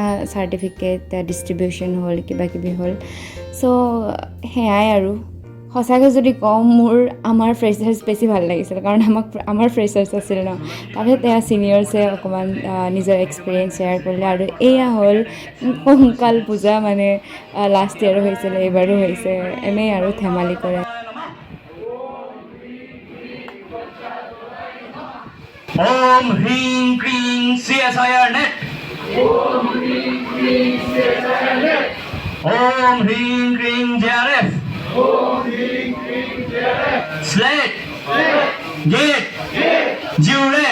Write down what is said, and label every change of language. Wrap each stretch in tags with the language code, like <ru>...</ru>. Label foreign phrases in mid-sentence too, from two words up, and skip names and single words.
<as>চাৰ্টিফিকেট ডিষ্ট্ৰিবিউশ্যন হ'ল কিবা কিবি হ'ল চ' সেয়াই আৰু সঁচাকৈ যদি কওঁ মোৰ আমাৰ ফ্ৰেছাৰ্ছ বেছি ভাল লাগিছিল কাৰণ আমাৰ ফ্ৰেছাৰ্ছ আছিল ন তাৰপিছত এয়া ছিনিয়ৰ্ছে অকণমান নিজৰ এক্সপিৰিয়েঞ্চ শ্বেয়াৰ কৰিলে আৰু এয়া হ'ল কংকাল পূজা মানে লাষ্ট ইয়েৰো হৈছিলে এইবাৰো হৈছে এনেই আৰু ধেমালি কৰে</as> <sa>ॐ ह्रीं क्रीं CSIR Net. ॐ ह्रीं क्रीं CSIR Net. ॐ ह्रीं क्रीं JRF. ॐ ह्रीं क्रीं JRF.</sa> <en>Slate. Gate. Juret.</en>